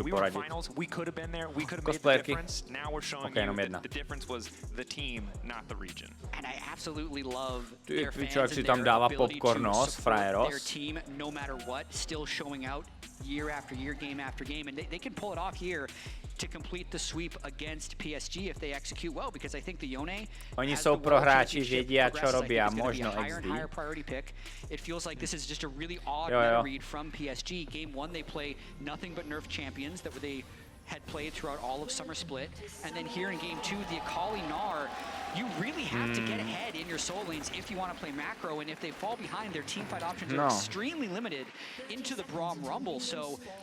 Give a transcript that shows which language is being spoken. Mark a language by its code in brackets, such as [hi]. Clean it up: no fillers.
[en] we were in finals, we could have been there, we could have made the difference. Now we're showing you that the difference was the team, not the region. And I absolutely love their fans and [cs] si tam dává popcornos, frajeros. [en] Their team, no matter what, still showing out year after year, game after game, and they can pull it off here to complete the sweep against PSG if they execute well, because I think the Yone. [cs] Oni jsou pro hráči, vědí a [sk] čo robí a možno [cs] XD. [en] It feels like this is just a really odd meta read from PSG. Game 1 they play nothing but nerf champions that they had played throughout all of Summer Split, and then here in Game 2 the Akali Gnar, you really have to get ahead in your soul lanes if you want to play macro, and if they fall behind, their teamfight options are extremely limited into the Braum Rumble, so